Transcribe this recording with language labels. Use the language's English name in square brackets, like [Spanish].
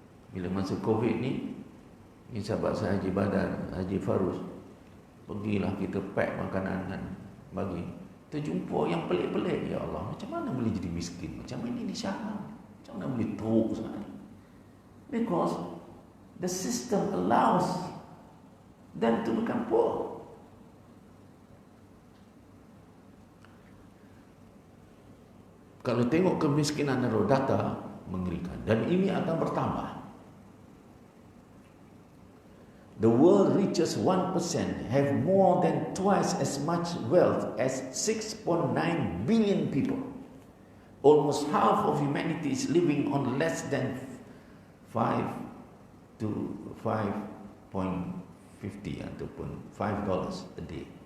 [Malay] Bila masa Covid ni sahabat saya Haji Badar, Haji Farus, pergilah kita pack makanan dan bagi. Terjumpa yang pelik-pelik. Ya Allah, macam mana boleh jadi miskin? Macam ini di Syam. Macam mana boleh teruk sangat? [English] Because the system allows them to become poor. [Malay] Kalau tengok kemiskinan dari data mengerikan, dan ini akan bertambah. [English] The world richest 1% have more than twice as much wealth as 6.9 billion people. Almost half of humanity is living on less than 5 to 5.50 ataupun $5 a day.